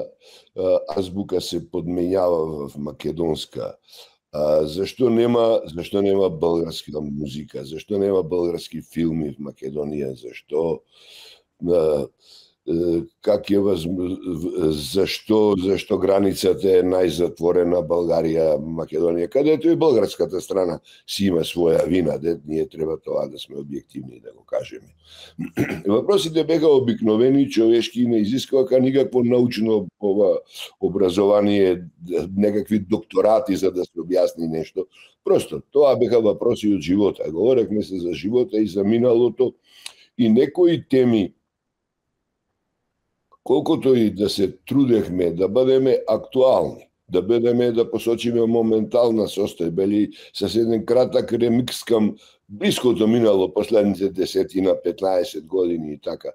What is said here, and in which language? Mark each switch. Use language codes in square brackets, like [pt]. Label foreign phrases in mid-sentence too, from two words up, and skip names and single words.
[bg] азбука се подменява в македонска, зашто нема българска музика, зашто нема български филми в Македонија, зашто границата е најзатворена Българија, Македонија, кадето и българската страна си има своја вина, [mk] ние треба тоа да сме објективни да го кажеме. [bg] Въпросите беха обикновени, човешки, не изискваха никакво научно образование, некакви докторати за да се објасни нешто. [mk] Просто тоа беха въпроси од живота. [bg] Говорехме се за живота и за миналото и некои теми, колкото и да се трудехме да бъдеме актуални, да посочиме моментална состојба или с еден кратак ремикс към блиското минало последните 10-15 години и така.